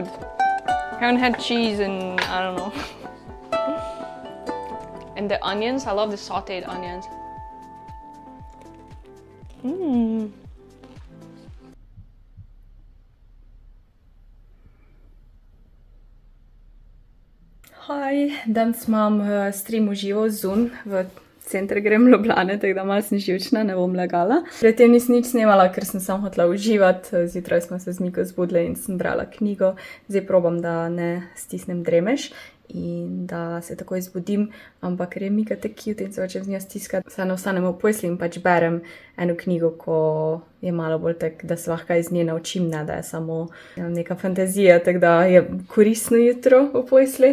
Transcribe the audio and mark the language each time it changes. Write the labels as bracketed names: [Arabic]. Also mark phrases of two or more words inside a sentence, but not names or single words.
[English] I haven't had cheese in, I don't know. And the onions, I love the sauteed onions. Mmm. [Slovenian] Hi, danes imam stream v živo Zoom, v center grem Ljubljane, tako da malo sem živčna, ne bom lagala. Pred tem nisem nič snemala, ker sem samo hotela uživati, zjutraj smo se z Miko zbudile in sem brala knjigo, zdaj probam, da ne stisnem dremež. in da se takoj zbudim, ampak ker je Mika tako cute in se hočem z njo stiskati, se ne ostanem v posli in pač berem eno knjigo, ko je malo bolj tak, da se lahko iz nje naučim, ne da je samo neka fantazija, tako da je koristno jutro v posli.